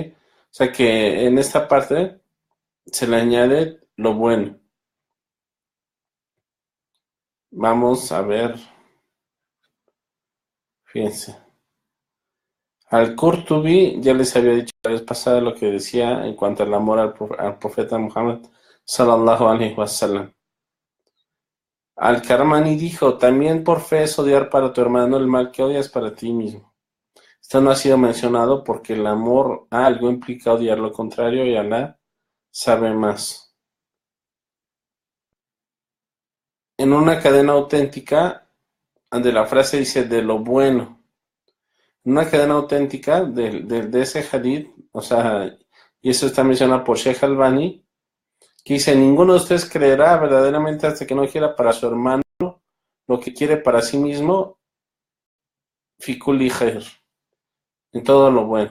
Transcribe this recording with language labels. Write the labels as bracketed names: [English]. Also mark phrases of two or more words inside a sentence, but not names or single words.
[Spanish] O sea que en esta parte se le añade lo bueno. Vamos a ver, fíjense. Al-Qurtubi ya les había dicho la vez pasada lo que decía en cuanto al amor al profeta Muhammad [Arabic] صلى الله عليه وسلم. [Spanish] Al-Karmani dijo, también por fe es odiar para tu hermano el mal que odias para ti mismo. Esto no ha sido mencionado porque el amor a algo implica odiar lo contrario y Alá sabe más. En una cadena auténtica, donde la frase dice de lo bueno, en una cadena auténtica de ese hadith, o sea, y eso está mencionado por Sheikh Albani, que dice, ninguno de ustedes creerá verdaderamente hasta que no quiera para su hermano lo que quiere para sí mismo, [Arabic] في كل خير, [Spanish] en todo lo bueno.